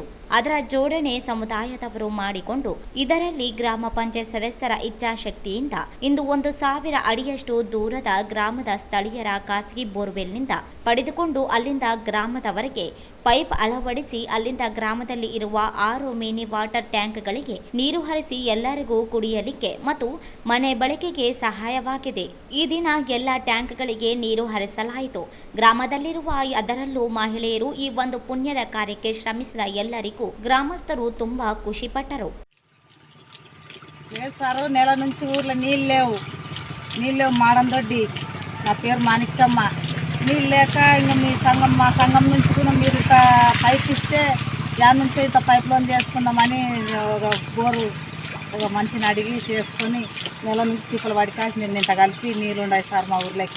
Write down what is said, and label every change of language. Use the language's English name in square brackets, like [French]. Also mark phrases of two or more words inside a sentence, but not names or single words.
[Kannada] ಅದರ ಜೋಡಣೆ ಸಮುದಾಯದವರು ಮಾಡಿಕೊಂಡು ಇದರಲ್ಲಿ ಗ್ರಾಮ ಪಂಚಾಯತ್ ಸದಸ್ಯರ ಇಚ್ಛಾಶಕ್ತಿಯಿಂದ ಇಂದು 1,000 ಅಡಿಯಷ್ಟು ದೂರದ ಗ್ರಾಮದ ಸ್ಥಳೀಯರ ಖಾಸಗಿ ಬೋರ್ವೆಲ್ನಿಂದ ಪಡೆದುಕೊಂಡು ಅಲ್ಲಿಂದ ಗ್ರಾಮದವರೆಗೆ ಪೈಪ್ ಅಳವಡಿಸಿ ಅಲ್ಲಿಂದ ಗ್ರಾಮದಲ್ಲಿ ಇರುವ 6 ಮಿನಿ ವಾಟರ್ ಟ್ಯಾಂಕ್ಗಳಿಗೆ ನೀರು ಹರಿಸಿ ಎಲ್ಲರಿಗೂ ಕುಡಿಯಲಿಕ್ಕೆ ಮತ್ತು ಮನೆ ಬಳಕೆಗೆ ಸಹಾಯವಾಗಿದೆ. ಈ ದಿನ ಎಲ್ಲ ಟ್ಯಾಂಕ್ಗಳಿಗೆ ನೀರು ಹರಿಸಲಾಯಿತು. ಗ್ರಾಮದಲ್ಲಿರುವ ಅದರಲ್ಲೂ ಮಹಿಳೆಯರು ಈ ಒಂದು ಪುಣ್ಯದ ಕಾರ್ಯಕ್ಕೆ ಶ್ರಮಿಸಿದ ಎಲ್ಲರಿಗೂ [Telugu] గ్రామస్తులు [Kannada] ತುಂಬಾ [Telugu] ఖుషిపడ్డారు. సారు నెల నుంచి ఊర్లో నీళ్ళు లేవు మాడందొడ్డి. నా పేరు మాణిక్యమ్మ. నీళ్ళు లేక ఇంకా మా సంఘం నుంచి కూడా మీరు ఇంత పైప్ ఇస్తే దాని నుంచి ఇంత పైప్ లోన్ చేసుకుందామని ఒక బోరు ఒక మంచిని అడిగి చేసుకొని నెల నుంచి తిప్పలు పడికాసి నేను ఇంత కలిపి నీళ్ళు ఉన్నాయి సార్ మా ఊర్లోకి.